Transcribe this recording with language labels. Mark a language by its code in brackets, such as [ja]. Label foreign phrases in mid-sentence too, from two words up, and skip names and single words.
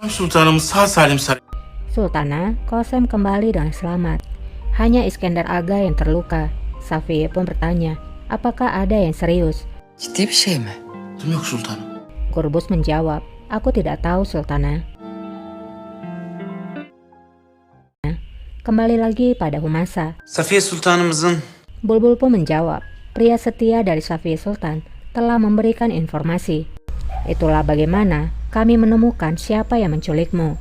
[tr] Sultanım sağ salim saray. [id] Sultana, Qasem kembali dengan selamat. Hanya Iskender Aga yang terluka. Safiye pun bertanya, apakah ada yang serius? [tr] Ciddi bir şey mi? Yok sultanım. [id] Kurbus menjawab, aku tidak tahu Sultana. Kembali lagi pada Humasa. [tr] Safiye sultanımızın [id] Bulbul pun menjawab, pria setia dari Safiye Sultan telah memberikan informasi. Itulah bagaimana kami menemukan siapa yang menculikmu.